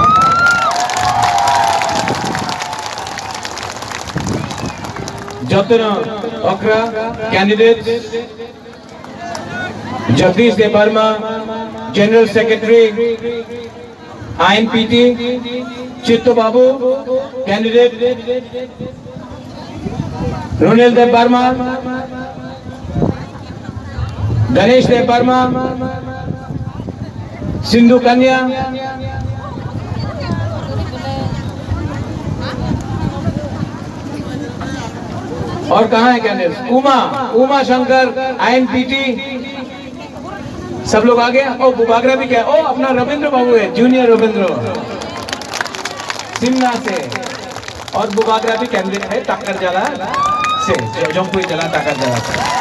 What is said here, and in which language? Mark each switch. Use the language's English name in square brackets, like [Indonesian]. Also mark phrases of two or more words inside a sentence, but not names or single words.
[English] Jatna Okra candidates Jagdish De Barma, General Secretary INPT, Chittu Babu, candidate Runil De Barma, Ganesh De Barma, Sindhu Kanya, [Hindi] और कहाँ है कैंडिडेट उमा शंकर INPT, सब लोग आ गए। ओ बुबागरा भी क्या, ओ अपना रविंद्र बाबू है, जूनियर रविंद्र सिमना से, और बुबागरा भी कैंडिडेट है टाकर जला से, जमपुई जला टाकर जला से।